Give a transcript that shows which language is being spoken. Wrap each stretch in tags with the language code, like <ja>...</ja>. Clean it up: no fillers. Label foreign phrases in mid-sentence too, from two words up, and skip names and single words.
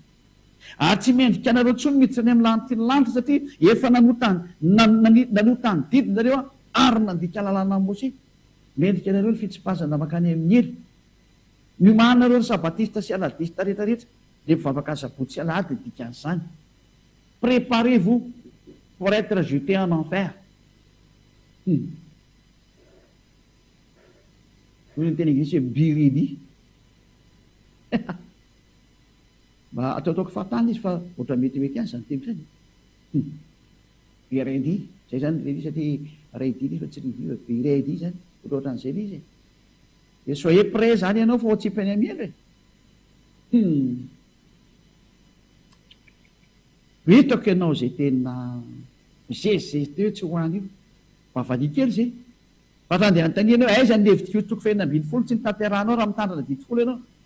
<mg>Ary tsy mendrika anareo tsony miditra any amin'ny lanitra ny lanitra, satria efa nanota ny didi nareo ary nandika lalàna amin'ny Mose. Mendrika anareo ny fitsipazana makany amin'ny hely. Miomanareo ry sabatista sy aladista rehetrarehetra, dia mivavaka sabotsy sy alahady dia dika an'izany.</mg> <fr>Préparez-vous pour être jeté en enfer.</fr> <mg>Ny teny anglisy hoe</mg> <en>be ready.</en> <mg>Mba ataotaoko fahatany izy fa ohatra metimety any zany teny zany.</mg> <en>Be ready,</en> <mg>zay zany ready, satria ready izy fa tsy riviva,</mg> <en>be ready</en> <mg>zany, ohatra ohatran'izay le izy. Dia</mg> <fr>soyez prêt</fr> <mg>zany ianao fa tsy himpany amiely hoe. Hitako ianao zay tena zezizeze teo tsy hoany io. Mba valia kely zay. Fa raha andeha anontania ianao aiza ny Levitikos 20:2 tsy nitanteranao raha mitandrina didifolo ianao.</mg>